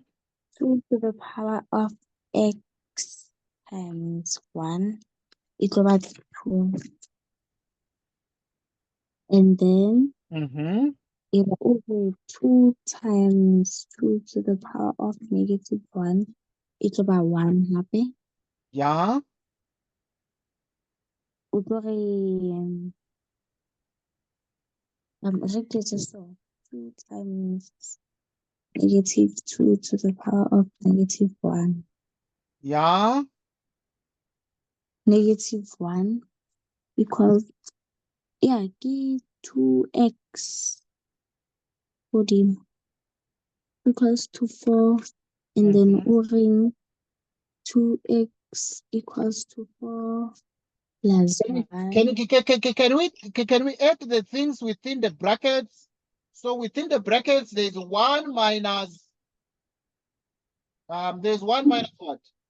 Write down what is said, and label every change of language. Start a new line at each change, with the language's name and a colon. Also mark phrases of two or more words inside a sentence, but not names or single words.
English: to the power of x times 1 equal to 2. And then it will be 2 times 2 to the power of -1 equal to 1 happy. Yeah.
Southern Sotho: o tlo re re ke
English: so 2 times -2 to the power of -1. Yeah. -1 equals, yeah,
Southern Sotho: ke 2x hodimo
English: equals to 4, and then
Southern Sotho: o reng
English: 2x equals to 4 plus 1. Can we add the things within the brackets? So within the brackets, there's 1 minus there's 1 minus what?